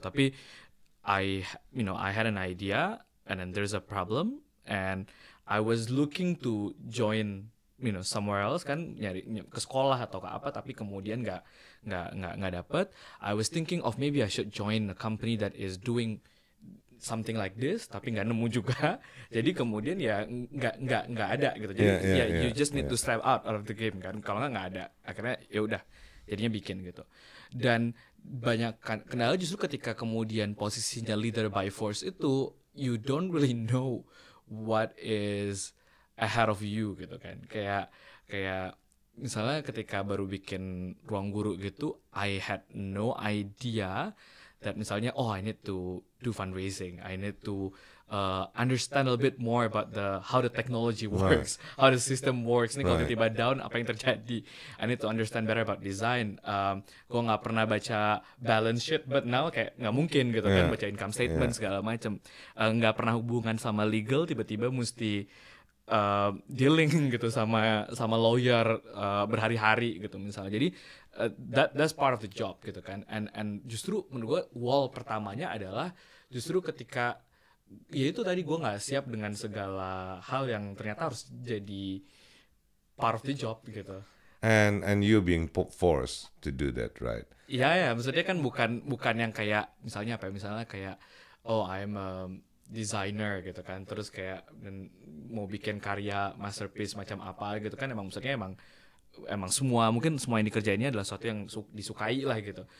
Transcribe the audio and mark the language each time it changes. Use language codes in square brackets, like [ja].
[en] Tapi I had an idea and then there's a problem and I was looking to join somewhere else, [id] kan, nyari ke sekolah atau ke apa, tapi kemudian nggak dapet. [en] I was thinking of maybe I should join a company that is doing something like this, [id] tapi nggak nemu juga. Jadi kemudian ya nggak ada gitu. [en] Jadi you just need to step out of the game kan. [id] Kalau nggak ada. Akhirnya ya udah, jadinya bikin gitu. Dan banyak kendala justru ketika kemudian posisinya leader by force itu, [en] you don't really know what is ahead of you [id] gitu kan. Kayak Kayak misalnya ketika baru bikin Ruang Guru gitu, [en] I had no idea that misalnya I need to do fundraising, I need to understand a little bit more about how the technology works, how the system works. [id] Nih kalau tiba-tiba down, apa yang terjadi? [en] I need to understand better about design. [id] Gue nggak pernah baca balance sheet, [en] but now [id] kayak nggak mungkin gitu kan baca income statement segala macam. Nggak pernah hubungan sama legal, tiba-tiba mesti dealing gitu sama lawyer berhari-hari gitu misalnya. [en] Jadi that's part of the job gitu kan. [id] And justru menurut gue wall pertamanya adalah justru ketika ya itu tadi gue nggak siap dengan segala hal yang ternyata harus jadi [en] part of the job [id] gitu. [en] And you being forced to do that, right? [id] Iya, maksudnya kan bukan yang kayak misalnya kayak [en] I'm a designer [id] gitu kan, terus kayak mau bikin karya masterpiece macam apa gitu kan, maksudnya emang semua yang dikerjainnya adalah sesuatu yang disukai lah gitu.